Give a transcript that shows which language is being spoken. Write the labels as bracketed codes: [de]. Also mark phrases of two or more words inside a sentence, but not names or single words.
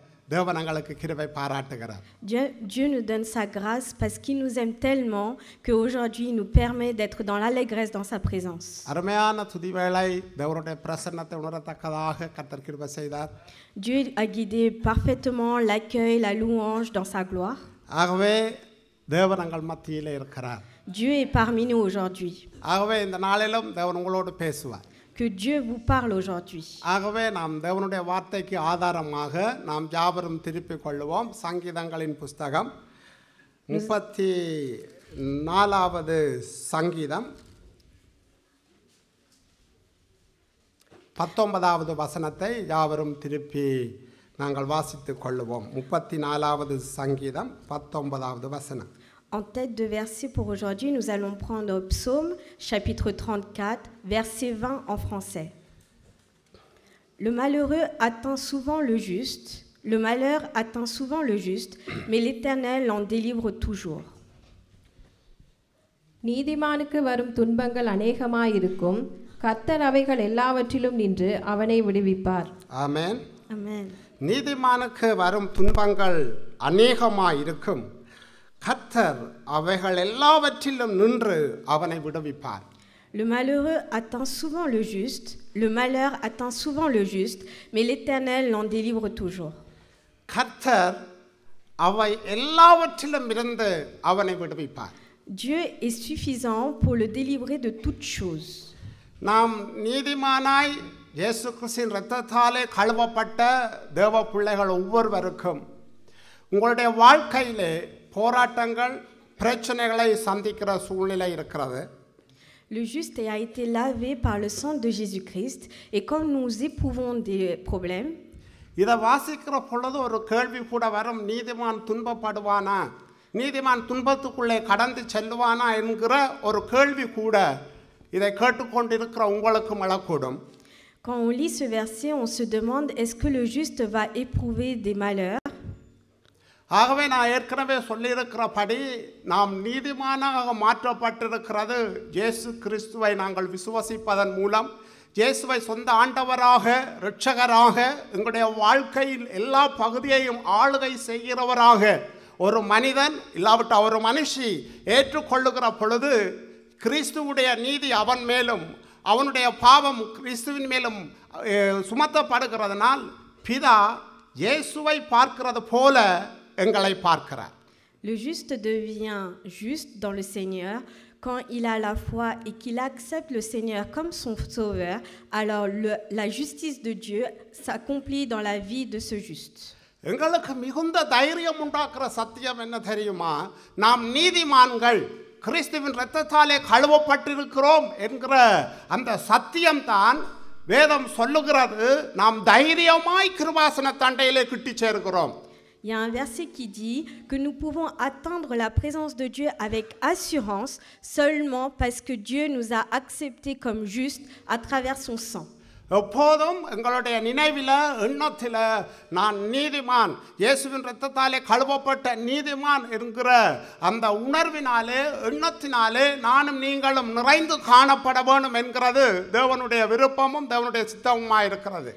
[ta] தேவன் எங்களுக்கு கிருபை பாராட்டுகிறார். [fr] Dieu nous donne sa grâce parce qu'il nous aime tellement qu'aujourd'hui il nous permet d'être dans l'allégresse dans sa présence. [ta] அருமையான துதி வேளை தேவனுடைய பிரசன்னத்தை உணரத்தக்கதாக கர்த்தர் கிருபை செய்தார். [fr] Dieu a guidé parfaitement l'accueil, la louange dans sa gloire. [ta] ஆகவே தேவன் எங்கள் மத்தியிலே இருக்கிறார். [fr] Dieu est parmi nous aujourd'hui. [ta] ஆகவே இந்த நாளிலும் தேவன் உங்களோடு பேசுவார். [fr] Que Dieu vous parle aujourd'hui. [ta] ஆகவே நாம் தேவனுடைய வார்த்தைக்கு ஆதாரமாக நாம் யாவரும் திருப்பிக் கொள்வோம். சங்கீதங்களின் புஸ்தகம் 34வது சங்கீதம் 19வது வசனத்தை யாவரும் திருப்பி நாங்கள் வாசித்துக் கொள்வோம். 34வது சங்கீதம் 19வது வசனம். [fr] En tête de verset pour aujourd'hui, nous allons prendre Psaume, chapitre 34, verset 20 en français. Le malheureux atteint souvent le juste, le malheur atteint souvent le juste, mais l'Éternel l'en délivre toujours. [ta] நீதிமானுக்கு வரும் துன்பங்கள் அநேகமாயிருக்கும், கர்த்தர் அவைகள் எல்லாவற்றிலும் நின்று அவனை விடுவிப்பார். ஆமென். [fr] Amen. [ta] நீதிமானுக்கு வரும் துன்பங்கள் அநேகமாயிருக்கும், கர்த்தர் அவைகள் எல்லாவற்றிலும் நின்று அவனை விடுவிப்பார். [fr] Le malheureux atteint souvent le juste, le malheur atteint souvent le juste, mais l'Éternel l'en délivre toujours. [ta] கர்த்தர் அவை எல்லாவற்றிலும் இருந்து அவனை விடுவிப்பார். [fr] Dieu est suffisant pour le délivrer de toutes choses. [ta] நாம் நீதிமானாய் இயேசு கிறிஸ்துவின் இரத்தத்தாலே கழுவப்பட்ட தேவ பிள்ளைகள் ஒவ்வொருவருக்கும் உங்களுடைய வாழ்க்கையிலே போராட்டங்கள் பிரச்சனைகளை சந்திக்கிற சூழ்நிலை இருக்கிறது. [fr] Le juste a été lavé par le sang de Jésus-Christ et comme nous éprouvons des problèmes, [ta] இதை வாசிக்கிற பொழுது ஒரு கேள்வி கூட வரும், நீதிமான் துன்பப்படுவானா, நீதிமான் துன்பத்துக்குள்ளே கடந்து செல்லுவானா என்கிற ஒரு கேள்வி கூட இதை கேட்டுக்கொண்டிருக்கிற உங்களுக்கும் எழக்கூடும். [fr] quand on lit ce verset, on se demande est-ce que le juste va éprouver des malheurs? [ta] ஆகவே நான் ஏற்கனவே சொல்லியிருக்கிறபடி நாம் நீதிமானாக மாற்றப்பட்டிருக்கிறது இயேசு கிறிஸ்துவை நாங்கள் விசுவசிப்பதன் மூலம். இயேசுவை சொந்த ஆண்டவராக இரட்சகராக எங்களுடைய வாழ்க்கையில் எல்லா பகுதியையும் ஆளுகை செய்கிறவராக ஒரு மனிதன் இல்லாவிட்டால் ஒரு மனுஷி ஏற்றுக்கொள்ளுகிற பொழுது கிறிஸ்துவுடைய நீதி அவன் மேலும் அவனுடைய பாவம் கிறிஸ்துவின் மேலும் சுமத்தப்படுகிறதுனால் பிதா இயேசுவை பார்க்கிறது போல எங்களை பார்க்கிறார். [fr] Le juste devient juste dans le Seigneur quand il a la foi et qu'il accepte le Seigneur comme son sauveur. Alors la justice de Dieu s'accomplit dans la vie de ce juste. [ta] எங்களுக்கு மிகுந்த தைரியம் உண்டாக்குற சத்தியம் என்ன தெரியுமா? நாம் நீதிமான்கள் கிறிஸ்துவின் இரத்தத்தாலே கழுவப்பட்டிருக்கிறோம் என்கிற அந்த சத்தியம்தான் வேதம் சொல்லுகிறது. நாம் தைரியமாய் கிருபாசன தண்டையிலே கிட்டி சேர்க்கிறோம். [fr] Il y a un verset qui dit que nous pouvons atteindre la présence de Dieu avec assurance seulement parce que Dieu nous a acceptés comme justes à travers son sang. [ta] எப்போதும் எங்களுடைய நினைவில் எண்ணத்தில் நான் நீதிமான், இயேசுவின் இரத்தத்தாலே கழுவப்பட்ட நீதிமான் என்கிற அந்த உணர்வினாலே எண்ணத்தினாலே நானும் நீங்களும் நிறைந்து காணப்பட வேண்டும் என்கிறது தேவனுடைய விருப்பமும் தேவனுடைய சித்தமுமாய் இருக்கிறது.